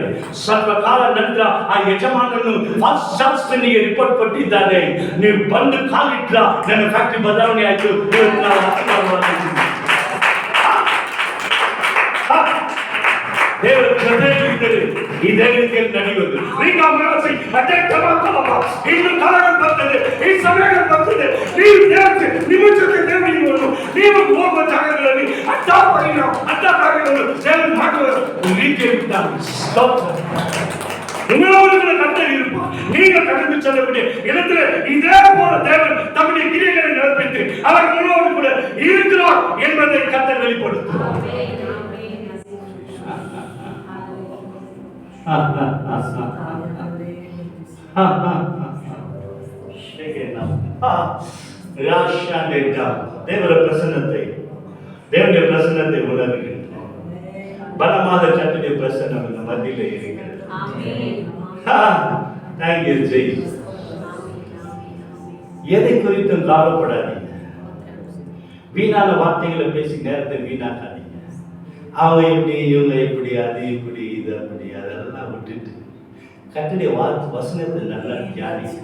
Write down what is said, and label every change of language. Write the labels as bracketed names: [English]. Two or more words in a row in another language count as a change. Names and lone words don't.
[Kannada] ಸ್ವಲ್ಪ ಕಾಲ ನಂತರ ಆ ಯಜಮಾನನು ಚಾರ್ಲ್ಸ್ ಫಿನ್ನಿಗೆ ರಿಪೋರ್ಟ್ ಕೊಟ್ಟಿದ್ದಾನೆ, ನೀವು ಬಂದು ಕಾಲಿಟ್ಟ ನನ್ನ ಫ್ಯಾಕ್ಟರಿ ಬದಲಾವಣೆ ಆಯ್ತು, ದೇವರ ಜೊತೆಯಲ್ಲಿದ್ದರೆ ಇದೇ ರೀತಿಯಲ್ಲಿ ನಡೆಯುವುದು. ಇನ್ನು ಕಾಲಗಳು ಬರ್ತದೆ, ಈ ಸಮಯಗಳು ಬರ್ತದೆ, ನೀವು ನಿಮ್ಮ ಜೊತೆ ದೇವರಿರುವುದು, ನೀವು ಹೋಗುವ ಜಾಗಗಳಲ್ಲಿ ಅಡ್ಡ ಕಾರ್ಯಗಳು ದೇವರು ಮಾಡುವ ರೀತಿಯಲ್ಲಿದ್ದಾರೆ. [Tamil] உங்களோடு கத்தர் இருப்பார். நீங்க கடந்து செல்லக்கூடிய இடத்துல இதே போல தேவன் தம்முடைய கிரியைகளை நடப்பித்து அவர் உங்களோடு கூட இருக்கிறார் என்பதை கத்தர் வெளிப்படுத்துவார். [Kannada] ದೇವರ ಪ್ರಸನ್ನತೆ, ದೇವರ ಪ್ರಸನ್ನತೆ ಉಣರುಗಿಂತ ಬಲವಾದ ಕರ್ತನ ಪ್ರಸನ್ನ ನಮ್ಮ ಮಧ್ಯೆ இருக்கிறது. [English] Thank you, Jesus. [Tamil] எதை குறித்தும் கவலைப்படாதீங்க. வீணான வார்த்தைகளை பேசி நேரத்தை வீணாக்காதீங்க. அவங்க எப்படி இவங்க எப்படி அது இப்படி இது அப்படி அதெல்லாம் விட்டுட்டு கர்த்தருடைய வசனத்தை நல்லா தியானிங்க.